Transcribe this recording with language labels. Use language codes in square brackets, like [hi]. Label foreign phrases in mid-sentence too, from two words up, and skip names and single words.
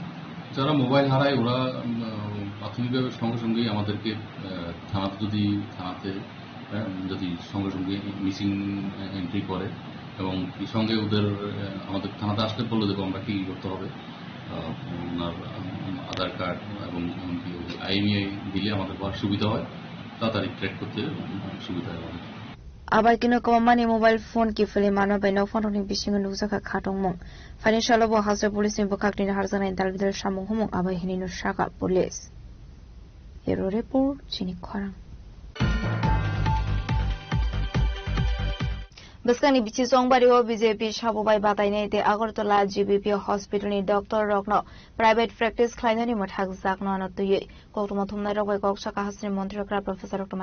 [bn] যারা মোবাইল হারায় ওরা প্রাথমিকভাবে সঙ্গে সঙ্গেই আমাদেরকে থানাতে যদি সঙ্গে সঙ্গে [en] missing entry [bn] করে এবং সঙ্গে ওদের আমাদের থানাতে আসতে বললে দেবো আমরা কি করতে হবে, ওনার আধার কার্ড এবং এমনকি আইএমইআই দিলে আমাদের সুবিধা হয়, তাড়াতাড়ি ট্র্যাক করতে সুবিধা হয়। [trp] Abai kino kamani mobile phone ki fili mano bai no phone ni bisingu nuzaka khatong mong financial bo hase police ni bokak ni harzana intal bidal shamung humong abai hini no shaka police hero report chini khorang Baskani bichi songbari o BJP shabobai batai nei te Agartala GBP hospital ni doctor rokno [en] private practice [trp] khlainani mathak zakno na tuye koktomo thumnai rokbai koksaka hasri mantri kra [en] professor Dr.